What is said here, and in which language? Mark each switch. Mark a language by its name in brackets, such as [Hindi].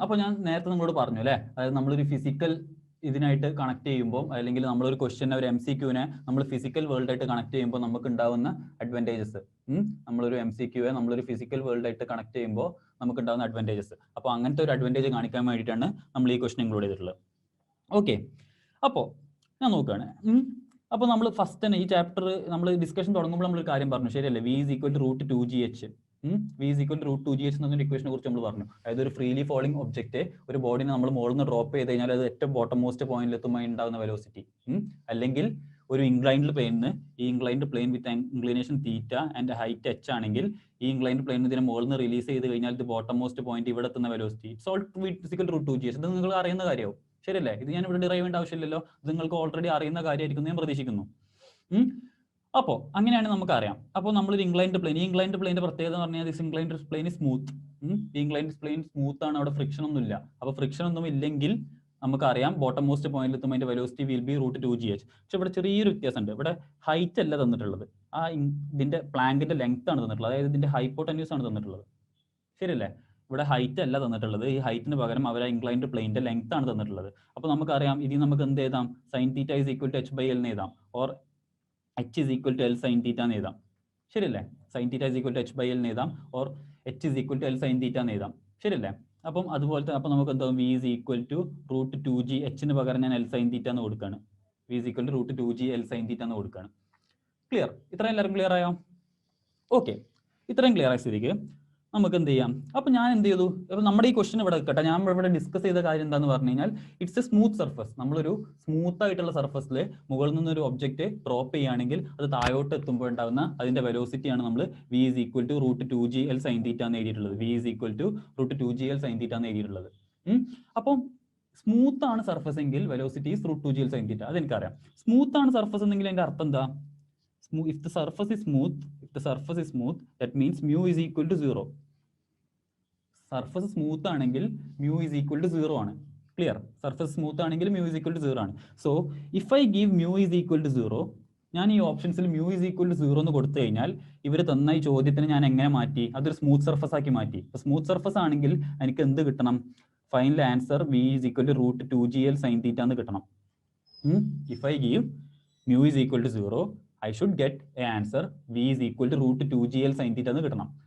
[Malayalam] അപ്പോൾ ഞാൻ നേരത്തെ നമ്മളോട് പറഞ്ഞു അല്ലേ, അതായത് നമ്മളൊരു ഫിസിക്കൽ ഇതിനായിട്ട് കണക്ട് ചെയ്യുമ്പോൾ, അല്ലെങ്കിൽ നമ്മളൊരു ക്വസ്റ്റ്യനെ ഒരു MCQനെ നമ്മൾ ഫിസിക്കൽ വേൾഡായിട്ട് കണക്ട് ചെയ്യുമ്പോൾ നമുക്ക് ഉണ്ടാവുന്ന അഡ്വാൻറ്റേജസ്, നമ്മളൊരു MCQയെ നമ്മളൊരു ഫിസിക്കൽ വേൾഡായിട്ട് കണക്ട് ചെയ്യുമ്പോൾ നമുക്ക് ഉണ്ടാകുന്ന അഡ്വാൻറ്റേജസ്. അപ്പോൾ അങ്ങനത്തെ ഒരു അഡ്വാൻറ്റേജ് കാണിക്കാൻ വേണ്ടിയിട്ടാണ് നമ്മൾ ഈ ക്വസ്റ്റൻ ഇൻക്ലൂഡ് ചെയ്തിട്ടുള്ളത്. ഓക്കെ, അപ്പോൾ ഞാൻ നോക്കുകയാണ്. അപ്പോൾ നമ്മൾ ഫസ്റ്റ് തന്നെ ഈ ചാപ്റ്റർ നമ്മൾ ഡിസ്കഷൻ തുടങ്ങുമ്പോൾ നമ്മളൊരു കാര്യം പറഞ്ഞു, ശരിയല്ലേ? [English] V is equal to root 2gh. [Malayalam] V is equal to root 2gh എന്നൊരു ഇക്വേഷനെ കുറിച്ച് നമ്മൾ പറഞ്ഞു. അതായത് ഒരു ഫ്രീലി ഫോളിംഗ് ഒബ്ജക്റ്റ് ഒരു ബോഡിനെ നമ്മൾ മുകളിൽ നിന്ന് ഡ്രോപ്പ് ചെയ്ത് കഴിഞ്ഞാൽ അത് ഏറ്റവും ബോട്ടം മോസ്റ്റ് പോയിന്റിൽ എത്തുമ്പോൾ ഉണ്ടാകുന്ന വെലോസിറ്റി, അല്ലെങ്കിൽ ഒരു ഇൻക്ലൈൻഡ് പ്ലെയിനിന് ഈ inclined plane with inclination theta and height h ആണെങ്കിൽ ഈ ഇൻക്ലൈൻഡ് പ്ലെയിൻ ഇതിനെ മുകളിൽ നിന്ന് റിലീസ് ചെയ്ത് കഴിഞ്ഞാൽ ഇത് ബോട്ടം മോസ്റ്റ് പോയിന്റ് ഇവിടെ എത്തുന്ന velocity it's all physical root 2gh. ഇത് നിങ്ങൾ അറിയുന്ന കാര്യമാവും, ശരിയല്ലേ? ഇത് ഞാൻ ഇവിടെ ഡിറൈവ് ചെയ്യേണ്ട ആവശ്യമില്ലല്ലോ, ഇത് നിങ്ങൾക്ക് ഓൾറെഡി അറിയുന്ന കാര്യമായിരിക്കും ഞാൻ പ്രതീക്ഷിക്കുന്നു. അപ്പോൾ അങ്ങനെയാണ് നമുക്ക് അറിയാം. അപ്പോൾ നമ്മളൊരു ഇൻക്ലൈൻഡ് പ്ലെയിൻ, ഈ ഇൻക്ലൈൻഡ് പ്ലെയിൻ്റെ പ്രത്യേകത എന്ന് പറഞ്ഞാൽ [English] This inclined plane smooth. [Malayalam] ഈ ഇൻക്ലൈൻഡ് പ്ലെയിൻ സ്മൂത്ത് ആണ്, അവിടെ ഫ്രിക്ഷൻ ഒന്നും ഇല്ല. അപ്പോൾ ഫ്രിക്ഷൻ ഒന്നും ഇല്ലെങ്കിൽ നമുക്കറിയാം ബോട്ടം മോസ്റ്റ് പോയിന്റിൽ എത്തുമ്പോൾ അതിന്റെ velocity will be root 2gh. പക്ഷെ ഇവിടെ ചെറിയൊരു വ്യത്യാസമുണ്ട്. ഇവിടെ ഹൈറ്റ് അല്ല തന്നിട്ടുള്ളത്, ആ ഇതിന്റെ പ്ലാങ്കിന്റെ ലെങ്ത് ആണ് തന്നിട്ടുള്ളത്, അതായത് ഇതിന്റെ ഹൈപ്പോട്ടന്യൂസ് ആണ് തന്നിട്ടുള്ളത്, ശരിയല്ലേ? ഇവിടെ ഹൈറ്റ് അല്ല തന്നിട്ടുള്ളത്, ഈ ഹൈറ്റിന് പകരം അവർ ഇൻക്ലൈൻഡ് പ്ലെയിന്റെ ലെങ്ത് ആണ് തന്നിട്ടുള്ളത്. അപ്പോൾ നമുക്കറിയാം ഇതിൽ നമുക്ക് എന്ത് എഴുതാം? Sine theta is equal to h/l എന്ന് എഴുതാം, or [English] h is equal to L sin theta [Malayalam] എന്ന് എഴുതാം, ശരിയല്ലേ? Sine theta is equal to h/l എന്ന് എഴുതാം, or h is equal to L sin theta എന്ന് എഴുതാം, ശരിയല്ലേ? അപ്പം അതുപോലത്തെ അപ്പോൾ നമുക്ക് എന്താവും? V is equal to root 2g, h-ന് പകരം ഞാൻ L sin theta എന്ന് കൊടുക്കുകയാണ്. V is equal to root 2g L sin theta എന്ന് കൊടുക്കുകയാണ്. ക്ലിയർ? ഇത്രയും എല്ലാവരും ക്ലിയർ ആയോ? ഓക്കെ, ഇത്രയും ക്ലിയർ ആയ സ്ഥിതിക്ക് നമുക്ക് എന്ത് ചെയ്യാം? അപ്പോൾ ഞാൻ എന്ത് ചെയ്തു? അപ്പോൾ നമ്മുടെ ഈ ക്വസ്റ്റൻ ഇവിടെ കേട്ടോ, ഞാൻ ഇവിടെ ഡിസ്കസ് ചെയ്ത കാര്യം എന്താന്ന് പറഞ്ഞു കഴിഞ്ഞാൽ [English] It's a smooth surface. [Malayalam] നമ്മളൊരു സ്മൂത്ത് ആയിട്ടുള്ള സർഫസിൽ മുകളിൽ നിന്നൊരു ഒബ്ജക്റ്റ് ഡ്രോപ്പ് ചെയ്യുകയാണെങ്കിൽ അത് താഴോട്ട് എത്തുമ്പോൾ ഉണ്ടാകുന്ന അതിന്റെ വെലോസിറ്റിയാണ് നമ്മൾ V is equal to root 2g L sin theta എന്ന് എഴുതിയിട്ടുള്ളത്. V is equal to root 2g L sin theta എന്ന് എഴുതിയിട്ടുള്ളത്. അപ്പം സ്മൂത്ത് ആണ് സർഫസ് എങ്കിൽ velocity is root 2g L sin theta, അതെനിക്കറിയാം. സ്മൂത്ത് ആണ് സർഫസ് എന്നെങ്കിൽ അതിന്റെ അർത്ഥം എന്താ? [English] If the surface is smooth, that means mu is equal to 0. [Malayalam] Surface smooth ആണെങ്കിൽ mu is equal to 0 ആണ്. ക്ലിയർ? സർഫസ് സ്മൂത്ത് ആണെങ്കിൽ mu is equal to 0 ആണ്. [English] so if I give mu is equal to 0, [Malayalam] ഞാൻ ഈ ഓപ്ഷൻസിൽ mu is equal to 0 എന്ന് കൊടുത്തു കഴിഞ്ഞാൽ ഇവർ തന്ന ഈ ചോദ്യത്തിന് ഞാൻ എങ്ങനെ മാറ്റി? അതൊരു സ്മൂത്ത് സർഫസ് ആക്കി മാറ്റി. അപ്പോൾ സ്മൂത്ത് സർഫസ് ആണെങ്കിൽ എനിക്ക് എന്ത് കിട്ടണം? Final answer V is equal to root 2g L sin theta എന്ന് കിട്ടണം. [English] If I give mu is equal to 0, I should get a answer V is equal to root 2g L sin theta [Malayalam] എന്ന് കിട്ടണം.